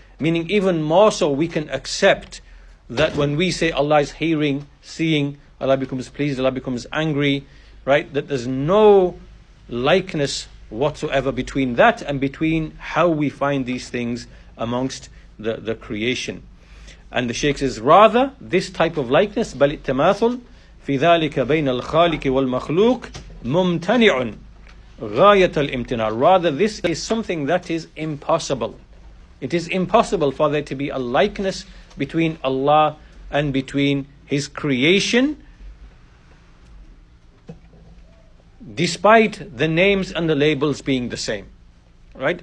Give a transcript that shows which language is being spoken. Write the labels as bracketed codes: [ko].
[en] Meaning even more so we can accept that when we say Allah is hearing, seeing, Allah becomes pleased, Allah becomes angry, right? That there's no likeness whatsoever between that and between how we find these things amongst the creation. And the Shaykh says, rather, this type of likeness, [ar] بل التماثل في ذلك بين الخالق والمخلوق ممتنع غاية الامتناع. [en] Rather, this is something that is impossible. It is impossible for there to be a likeness between Allah and between His creation, despite the names and the labels being the same. Right?